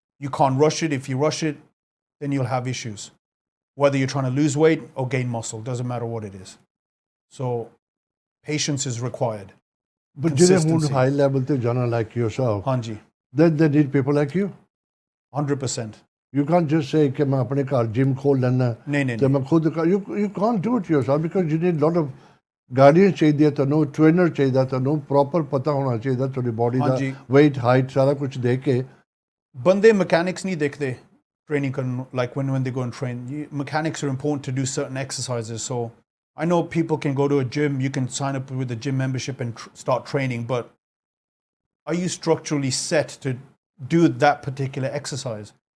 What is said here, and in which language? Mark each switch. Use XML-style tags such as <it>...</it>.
<en>You can't rush it. If you rush it, then you'll have issues. Whether you're trying to lose weight or gain muscle, doesn't matter what it is. So patience is required.</en> <pa>But ਜਿਹੜੇ ਹੁਣ high level ਤੇ ਜਾਣਾ</pa> <en>like yourself,</en> <pa>Hanji.</pa> <en>they need people like you. 100%. You can't just say</en> <pa>ਕਿ ਮੈਂ ਆਪਣੇ ਘਰ gym ਖੋਲ ਲੈਣਾ ਤੇ ਮੈਂ ਖੁਦ</pa> <en>you can't do it yourself because you need lot of guardians</en> <pa>ਚਾਹੀਦੀ ਹੈ ਤੁਹਾਨੂੰ, trainer ਚਾਹੀਦਾ ਤੁਹਾਨੂੰ, proper ਪਤਾ ਹੋਣਾ ਚਾਹੀਦਾ ਤੁਹਾਡੀ ਬੋਡੀ ਦਾ weight height ਸਾਰਾ ਕੁਝ ਦੇਖ ਕੇ. ਬੰਦੇ mechanics ਨਹੀਂ ਦੇਖਦੇ training ਕਰਨ,</pa> <en>like when they go and train. Mechanics are important to do certain exercises. So I know people can go to a gym, you can sign up with a gym membership and start training, but are you structurally set to do that particular exercise?</en>